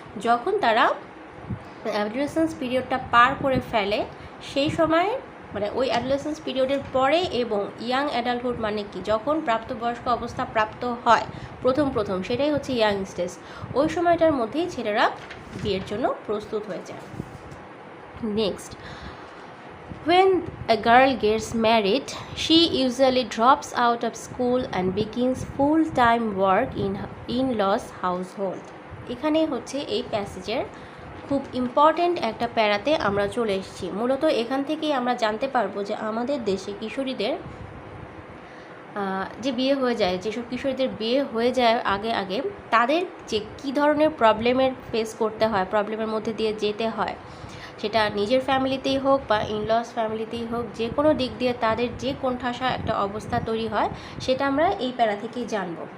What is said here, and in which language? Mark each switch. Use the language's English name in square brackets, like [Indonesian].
[Bangla] যখন তারা অ্যাডোলেসেন্স পিরিয়ডটা পার করে ফেলে, সেই সময় মানে ওই অ্যাডোলেসেন্স পিরিয়ডের পরে এবং ইয়াং অ্যাডাল্টহুড মানে কি, যখন প্রাপ্তবয়স্ক অবস্থা প্রাপ্ত হয় প্রথম সেটাই হচ্ছে ইয়াং স্টেজ। ওই সময়টার মধ্যেই ছেলেরা বিয়ের জন্য প্রস্তুত হয়ে যায়। [English] Next, when a girl gets married, she usually drops out of school and begins full-time work in in-laws household. [Bangla] এখানে হচ্ছে এই প্যাসেজের খুব ইম্পর্ট্যান্ট একটা প্যারাতে আমরা চলে এসেছি। মূলত এখান থেকেই আমরা জানতে পারবো যে আমাদের দেশে কিশোরীদের যে বিয়ে হয়ে যায়, যেসব কিশোরীদের বিয়ে হয়ে যায় আগে তাদের যে কী ধরনের প্রবলেমের ফেস করতে হয়, প্রবলেমের মধ্যে দিয়ে যেতে হয়, সেটা নিজের ফ্যামিলিতেই হোক বা ইনলস ফ্যামিলিতেই হোক, যে কোনো দিক দিয়ে তাদের যে কোণঠাসা একটা অবস্থা তৈরি হয়, সেটা আমরা এই প্যারা থেকেই জানব।